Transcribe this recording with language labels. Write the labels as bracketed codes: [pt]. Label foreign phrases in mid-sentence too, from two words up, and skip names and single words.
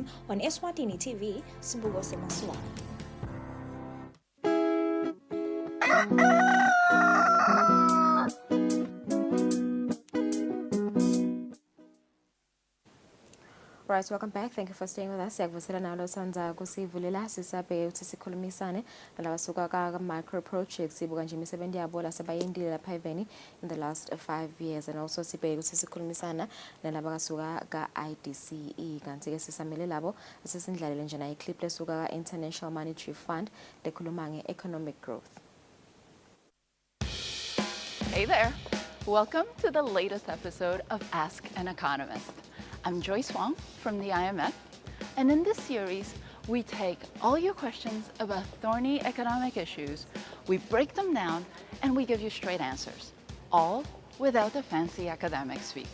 [en] on Eswatini TV, Sibuko Semaswana. Right, welcome back. Thank you for staying with us. [ss] Siyakuvusela nalo sandza kusivulela sisabe uthi sikhulumisane nalabasuka ka [en] micro projects [ss] sibuka nje imisebenzi yabo lasebayendile lapha eveni [en] in the last 5 years, and also [ss] sibe ukuthi sikhulumisana nalaba kasuka ka IDCE kanti ke sisamele labo sesindlalele nje na iclip lesuka ka International Monetary Fund lekhuluma nge- [en] economic growth. Hey there. Welcome to the latest episode of Ask an Economist. I'm Joyce Wong from the IMF, and in this series, we take all your questions about thorny economic issues, we break them down, and we give you straight answers, all without the fancy academic speak.